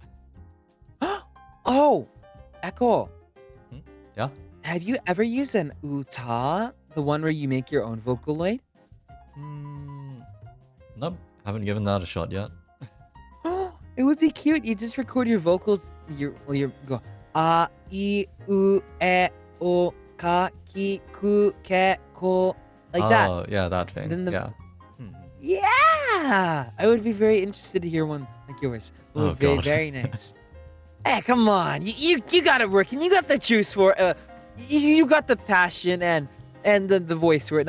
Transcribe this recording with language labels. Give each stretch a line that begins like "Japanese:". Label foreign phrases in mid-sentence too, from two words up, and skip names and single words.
English: Oh, Echo. Yeah? Have you ever used an uta, the one where you make your own Vocaloid? Nope, haven't given that a shot yet. It would be cute. You just record your vocals. You go
Japanese: ah, I, u, e, o, ka, ki, ku, ke, ko,
English: like that. Oh, yeah, that And thing. then the Yeah. Mhm. yeah, I would be very interested to hear one like yours. It Oh would be god. very nice. Hey, come on, you got it working. You got the juice for you got the passion and the voice for it.